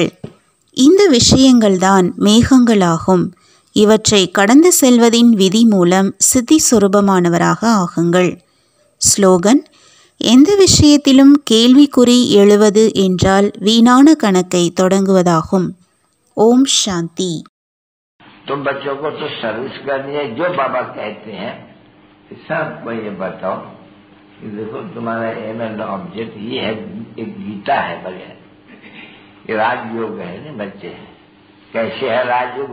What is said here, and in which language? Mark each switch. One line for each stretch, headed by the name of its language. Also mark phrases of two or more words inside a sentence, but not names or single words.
Tamil: இந்த விஷயங்கள்தான் மேகங்களாகும். இவற்றை கடந்து செல்வதின் விதி மூலம் சித்தி சொரூபமானவராக ஆகுங்கள். ஸ்லோகன்: எந்த விஷயத்திலும் கேள்விக்குறி எழுவது என்றால் வீணான கணக்கை தொடங்குவதாகும். ஓம் சாந்தி.
Hindi: तुम बच्चों को तो सर्विस करनी है, जो बाबा कहते हैं सबको ये बताओ कि देखो तुम्हारा
English: aim and object
Hindi: ये है, एक गीता है बढ़िया, ये राजयोग है ना बच्चे। कैसे है राजयोग?